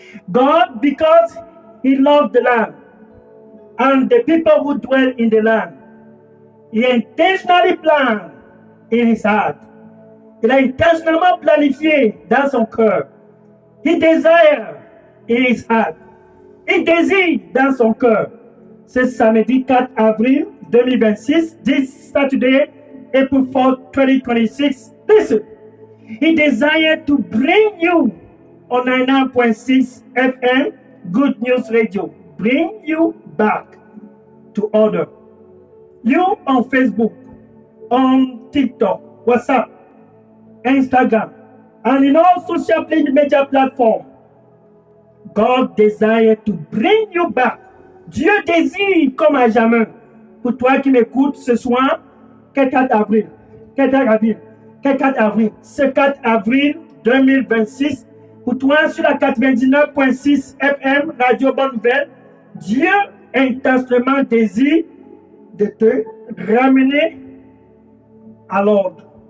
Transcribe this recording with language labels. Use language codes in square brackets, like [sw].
[en] God, because He loved the land and the people who dwell in the land, He intentionally planned in His heart. [fr] Il a intentionnellement planifié dans son cœur. [en] He desired in His heart. [fr] Il désire dans son cœur. Ce samedi 4 avril 2026, [en] this Saturday, April 4th, 2026. Listen, He desired to bring you on 99.6 FM, Good News Radio. Bring you back to order. You on Facebook, on TikTok, WhatsApp, Instagram, and in all social media platforms. God desire to bring you back. [fr] Dieu désire comme à jamais. Pour toi qui m'écoutes ce soir, 4 avril, 4 avril, 4 avril, ce 4 avril 2026, pour toi sur la 99.6 FM, Radio Bonne Nouvelle, Dieu intensivement désire de te ramener à l'ordre.